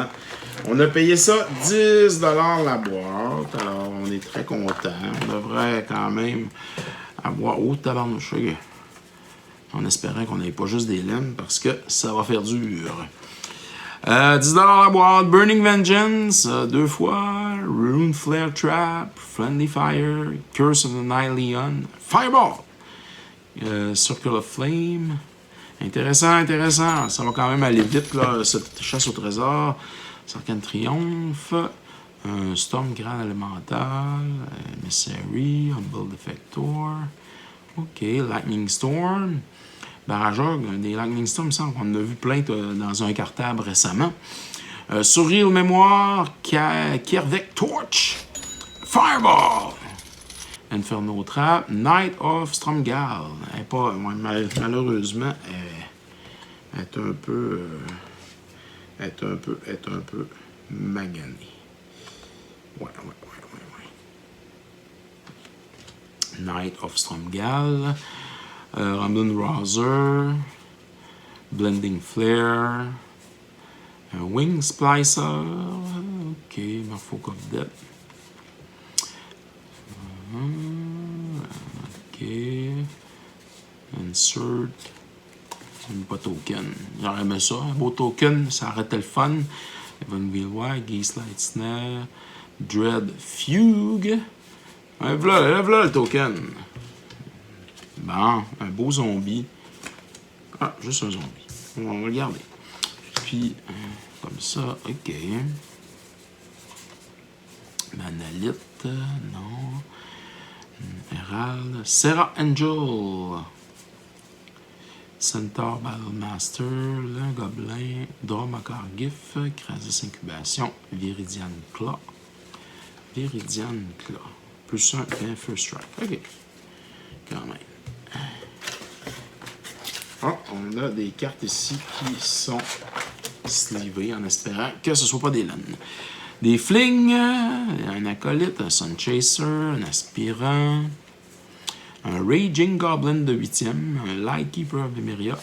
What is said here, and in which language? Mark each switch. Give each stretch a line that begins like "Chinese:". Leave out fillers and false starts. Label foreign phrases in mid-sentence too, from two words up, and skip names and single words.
French: On a payé ça 10$ la boîte. Alors, on est très content. On devrait quand même avoir... Oh, tabarnouche. En espérant qu'on n'ait pas juste des laines parce que ça va faire dur. 10$ la boîte, Burning Vengeance, 2 fois, Rune Flare Trap, Friendly Fire, Curse of the Night Leon, Fireball, Circle of Flame. Intéressant, intéressant. Ça va quand même aller vite, là, cette chasse au trésor. Sarkhan Triomphe, Storm Grand Elemental, Emissary, Humble Defector, OK, Lightning Storm. Barrageur, des Lightning Storm, il me semble qu'on en a vu plein dans un cartable récemment. Surreal Mémoire, Kervek Torch, Fireball, Inferno Trap, Knight of Stromgal. Malheureusement, elle est un peu maganée. Ouais. Knight of Stromgal. Ramdun Rouser, Blending Flare, Wing Splicer, OK, Morphoc of Death, OK, Insert, pas token, j'aurais aimé ça, un beau token, ça arrêtait le fun, Evan Wheelwire, Geese Light Snare, Dread Fugue, voilà le token. Bon, un beau zombie. Ah, juste un zombie. On va regarder. Puis, comme ça, OK. Manalite, non. Herald. Serra Angel. Centaur Battlemaster. Le Gobelin. Dromacar Gif. Krasis Incubation. Viridian Claw. Plus un et un
English: First Strike.
French: OK. Quand même. Oh, on a des cartes ici qui sont slivées en espérant que ce ne soit pas des laines. Des flings, un acolyte, un sun chaser, un aspirant, un raging goblin de 8e, un lightkeeper of Emeria.